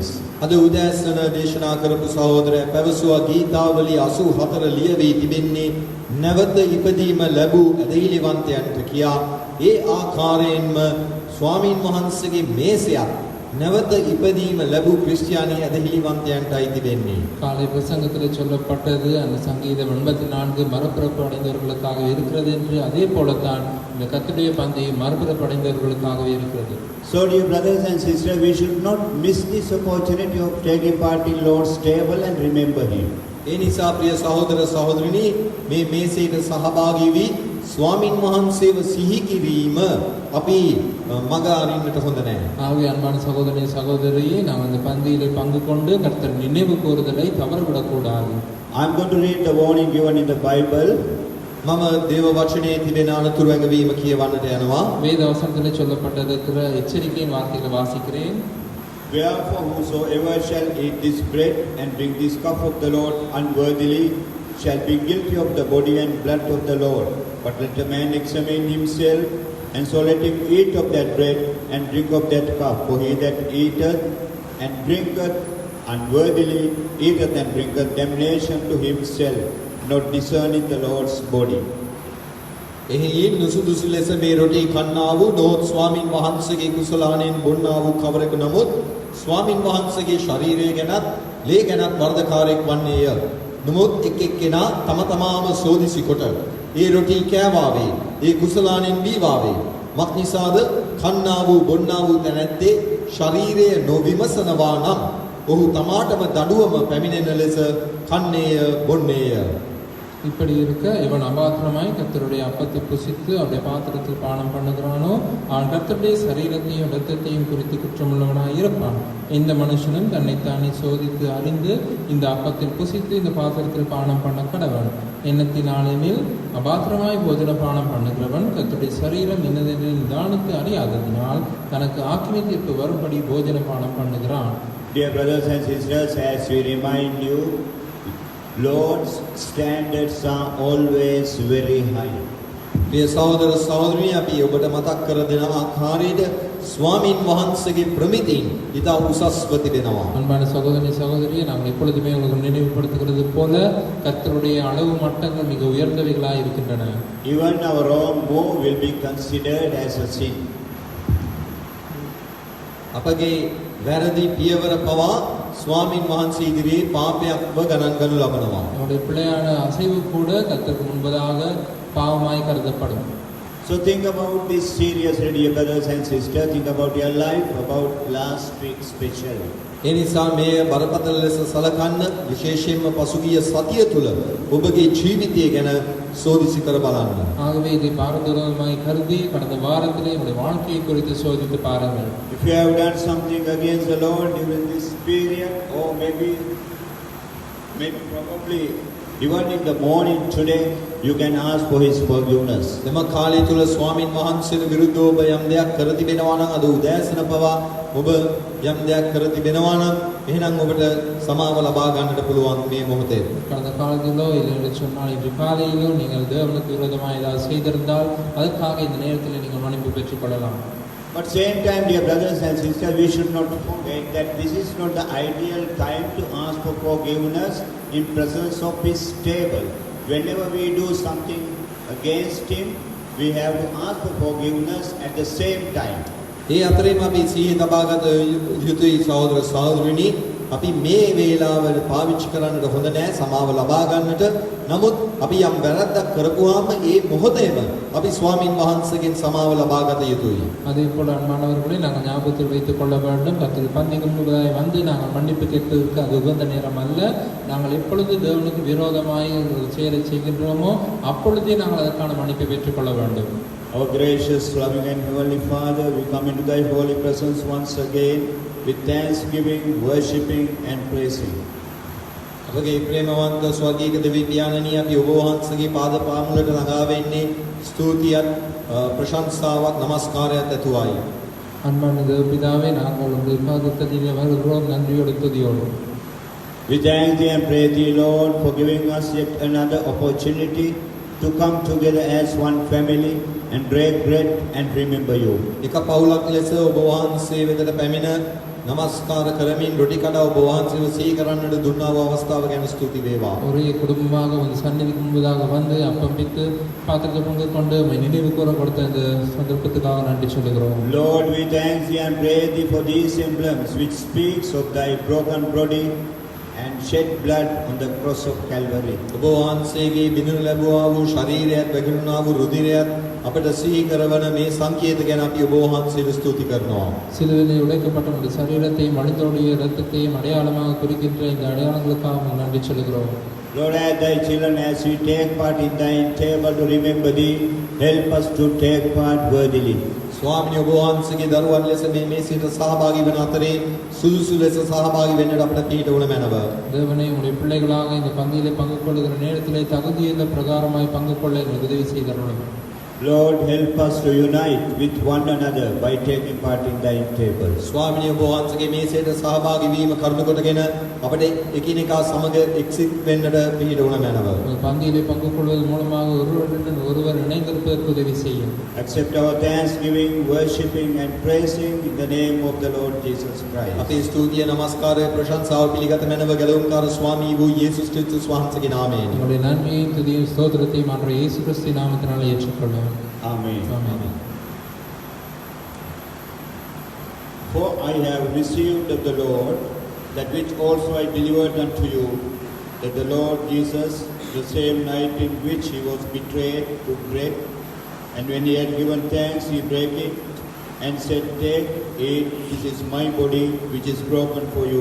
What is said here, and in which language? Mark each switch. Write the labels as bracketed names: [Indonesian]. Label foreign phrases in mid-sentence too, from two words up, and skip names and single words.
[Sinhala] අද උදෑසන දේශනා කරපු සහෝදරයා පැවසුවා ගීතාවලි 84 ලියවී තිබෙන්නේ නැවත ඉපදීම ලැබූ ඇදහිලිවන්තයන්ට කියා ඒ ආකාරයෙන්ම ස්වාමින් වහන්සේගේ මේසයක් නැවත ඉපදීම ලැබූ ක්‍රිස්තියානි ඇදහිලිවන්තයන්ටයි තිබෙන්නේ. [Tamil] காலை பிரசங்கத்தில் சொல்லப்பட்டது அந்த சங்கீதம் 84 மறுபிறப்பு அடைந்தவர்களுக்காக இருக்கிறது என்று அதே போலத்தான் இந்த கர்த்தருடைய பந்தி மறுபிறப்பு அடைந்தவர்களுக்காகவே இருக்கிறது. [English] So dear brothers and sisters, we should not miss this opportunity of taking part in Lord's table and remember Him. [Sinhala] ඒ නිසා ප්‍රිය සහෝදර සහෝදරිනි මේ මේසයට සහභාගී වී ස්වාමින් වහන්සේව සිහි කිරීම අපි මග අරින්නට හොඳ නැහැ. [Tamil] ஆகவே அன்பான சகோதரனே சகோதரியே நாம் அந்த பந்தியிலே பங்கு கொண்டு கர்த்தர் நினைவு கூறுதலை தவறவிடக்கூடாது. [English] I'm going to read the warning given in the Bible. [Sinhala] මම දේව වචනේ තිබෙන අනතුරු ඇඟවීම කියවන්නට යනවා. [Tamil] வேத வசனத்திலே சொல்லப்பட்டிருக்கிற எச்சரிக்கையின் வார்த்தைகளை வாசிக்கிறேன். [English] Wherefore whosoever shall eat this bread and drink this cup of the Lord unworthily shall be guilty of the body and blood of the Lord. But let a man examine himself, and so let him eat of that bread and drink of that cup. For he that eateth and drinketh unworthily eateth and drinketh damnation to himself, not discerning the Lord's body. [Sinhala] එහි නුසුදුසු ලෙස මේ රොටි කන්නා වූ නොහොත් ස්වාමින් වහන්සේගේ කුසලාණෙන් බොන්නා වූ කවරෙකු නමුත් ස්වාමින් වහන්සේගේ ශරීරය ගැනත් ලේ ගැනත් වර්ධකාරයෙක් වන්නේය. නමුත් එක් එක්කෙනා තම තමාම සෝදිසි කොට ඒ රොටි කෑවාවේ ඒ කුසලාණෙන් බීවාවේ මක් නිසාද කන්නා වූ බොන්නා වූ තැනැත්තේ ශරීරය නොවිමසනවා නම් ඔහු තමාටම දඩුවම පැමිණෙන ලෙස කන්නේය බොන්නේය. [Tamil] இப்படி இருக்க இவன் அபாத்திரமாய் கர்த்தருடைய அப்பத்தை புசித்து அவருடைய பாத்திரத்தில் பானம் பண்ணுகிறானோ அவன் கர்த்தருடைய சரீரத்தையும் இரத்தத்தையும் குறித்து குற்றமுள்ளவனாய் இருப்பான். இந்த மனுஷனும் தன்னைத்தானே சோதித்து அறிந்து இந்த அப்பத்தில் புசித்து இந்த பாத்திரத்தில் பானம் பண்ண கடவன். எண்ணத்தினாலேயில் அபாத்திரமாய் போஜன பானம் பண்ணுகிறவன் கர்த்தருடைய சரீரம் இன்னதென்று நிதானித்து அறியாததினால் தனக்கு ஆக்கினை தீர்ப்பு வரும்படி போஜன பானம் பண்ணுகிறான். [English] Dear brothers and sisters, as we remind you, Lord's standards are always very high. [Sinhala] ප්‍රිය සහෝදර සහෝදරියනි අපි ඔබට මතක් කර දෙන ආකාරයට ස්වාමින් වහන්සේගේ ප්‍රමිතින් ඉතා උසස්ව තිබෙනවා. [Tamil] அன்பான சகோதரி சகோதரியை நாங்கள் எப்பொழுதுமே உங்களுக்கு நினைவுபடுத்துகிறது போல கர்த்தருடைய அளவு மட்டங்கள் மிக உயர்ந்தவைகளாய் இருக்கின்றன. [English] Even our wrong move will be considered as a sin. [Sinhala] අපගේ වැරදි පියවර පවා ස්වාමින් වහන්සේ ඉදිරියේ පාපයක්ව ගණන් ගනු ලබනවා. [Tamil] நம்முடைய பிள்ளையான அசைவு கூட கர்த்தருக்கு முன்பதாக பாவமாய் கருதப்படும். [English] So think about this seriously, dear brothers and sisters. Think about your life, about last week especially. [Sinhala] ඒ නිසා මේ බරපතල ලෙස සලකන්න විශේෂයෙන්ම පසුගිය සතිය තුල ඔබගේ ජීවිතය ගැන සෝදිසි කර බලන්න. [Tamil] ஆகவே இதை பாரதூரமாய் கருதி கடந்த வாரத்திலே உங்களுடைய வாழ்க்கையை குறித்து சோதித்து பாருங்கள். [English] If you have done something against the Lord during this period, or maybe probably even in the morning today, you can ask for His forgiveness. [Sinhala] එම කාලය තුල ස්වාමින් වහන්සේට විරුද්ධව ඔබ යම් දෙයක් කර තිබෙනවා නම් අද උදෑසන පවා ඔබ යම් දෙයක් කර තිබෙනවා නම් එහෙනම් ඔබට සමාව ලබා ගන්නට පුළුවන් මේ මොහොතේ. [Tamil] கடந்த காலத்திலோ இல்லை சொன்னால் இன்று காலையிலோ நீங்கள் தேவனுக்கு விரோதமாக ஏதாவது செய்திருந்தால் அதற்காக இந்த நேரத்தில் நீங்கள் மன்னிப்பு பெற்றுக் கொள்ளலாம். [English] But same time, dear brothers and sisters, we should not forget that this is not the ideal time to ask for forgiveness in presence of His table. Whenever we do something against Him, we have to ask for forgiveness at the same time. [Sinhala] ඒ අතරේම අපි සිහිය තබාගත යුතුයි සහෝදර සහෝදරිනි. අපි මේ වේලාවල පාවිච්චි කරන්නට හොඳ නැහැ සමාව ලබා ගන්නට. නමුත් අපි යම් වැරද්දක් කරපුවාම ඒ මොහොතේම අපි ස්වාමින් වහන්සේගෙන් සමාව ලබා ගත යුතුයි. [Tamil] அதே போல அன்பானவர்களை நாங்கள் ஞாபகத்தில் வைத்துக் கொள்ள வேண்டும். கர்த்தர் பந்திக்கு முன்பதாய் வந்து நாங்கள் மன்னிப்பு கேட்பதற்கு அது உகந்த நேரம் அல்ல. நாங்கள் எப்பொழுது தேவனுக்கு விரோதமாய் ஒரு செயலை செய்கின்றோமோ அப்பொழுதே நாங்கள் அதற்கான மன்னிப்பை பெற்றுக்கொள்ள வேண்டும். [English] Our gracious, loving and heavenly Father, we come into Thy holy presence once again with thanksgiving, worshipping and praising. [Sinhala] අපගේ ප්‍රේමවන්ත ස්වර්ගීය දෙවි පියාණනි අපි ඔබ වහන්සේගේ පාද පාමුලට ළඟා වෙන්නේ ස්තුතියත් ප්‍රශංසාවක් නමස්කාරයත් ඇතුවයි. [Tamil] அன்பான தேவபிதாவே நாங்கள் உங்கள் பாதத்தில் வருகிறோம் நன்றியோடு துதியோடு. [English] We thank Thee and praise Thee, Lord, for giving us yet another opportunity to come together as one family and break bread and remember You. [Sinhala] එක පවුලක් ලෙස ඔබ වහන්සේ වෙතට පැමිණ නමස්කාර කරමින් රොටි කඩා ඔබ වහන්සේව සිහි කරන්නට දුන්නා වූ අවස්ථාව ගැන ස්තුති වේවා. [Tamil] ஒரே குடும்பமாக வந்து சந்நிதிக்கு முன்பதாக வந்து அப்பம் பித்து பாத்திரத்தை பங்கு கொண்டு நினைவு கூற கொடுத்த இந்த சந்தர்ப்பத்துக்காக நன்றி சொல்லுகிறோம். [English] Lord, we thank Thee and praise Thee for these emblems which speaks of Thy broken body and shed blood on the cross of Calvary. [Sinhala] ඔබ වහන්සේගේ බිඳුනු ලැබුවා වූ ශරීරයත් වැగిරුණා වූ රුධිරයත් අපට සිහි කරවන මේ සංකේත ගැන අපි ඔබ වහන්සේට ස්තුති කරනවා. [Tamil] சிலுவையிலே உடைக்கப்பட்ட உடைய சரீரத்தையும் மனிதனுடைய இரத்தத்தையும் அடையாளமாக குறிக்கின்ற இந்த அடையாளங்களுக்காக நன்றி சொல்லுகிறோம். [English] Lord, as Thy children, as we take part in Thy table to remember Thee, help us to take part worthily. [Sinhala] ස්වාමිනී ඔබ වහන්සේගේ දරුවන් ලෙස මේ මේසයට සහභාගී වන අතරේ සුදුසු ලෙස සහභාගී වෙන්නට අපට පිහිට වුණ මැනව. [Tamil] தேவனே உடைய பிள்ளைகளாக இந்த பந்தியிலே பங்கு கொள்ளுகிற நேரத்திலே தகுதியுள்ள பிரகாரமாய் பங்கு கொள்ள எங்களுக்கு உதவி செய்தருளும். [English] Lord, help us to unite with one another by taking part in Thy table. [Sinhala] ස්වාමිනී ඔබ වහන්සේගේ මේසයට සහභාගී වීම කරුණු කොටගෙන අපට එකිනෙකා සමග එක්සිත් වෙන්නට පිහිට වුණ මැනව. [Tamil] பந்தியிலே பங்கு கொள்வதன் மூலமாக ஒருவருடன் ஒருவர் இணைந்திருப்பதற்கு உதவி செய்யும். [English] Accept our thanksgiving, worshipping and praising in the name of the Lord Jesus Christ. [Sinhala] අපේ ස්තුතිය නමස්කාරය ප්‍රශංසාව පිළිගත මැනව ගැලවුම්කාර ස්වාමී වූ යේසුස් ක්‍රිස්තුස් වහන්සේගේ නාමයෙන්. [Tamil] உங்களுடைய நன்மையையும் துதியும் ஸ்தோத்திரத்தையும் ஆண்டவர் இயேசு கிறிஸ்து நாமத்தினாலே ஏற்றுக்கொள்ளும். [English] Amen. [Tamil] ஆமென். [English] For I have received of the Lord that which also I delivered unto you, that the Lord Jesus, the same night in which He was betrayed, took bread, and when He had given thanks, He brake it, and said, Take, eat, this is my body, which is broken for you.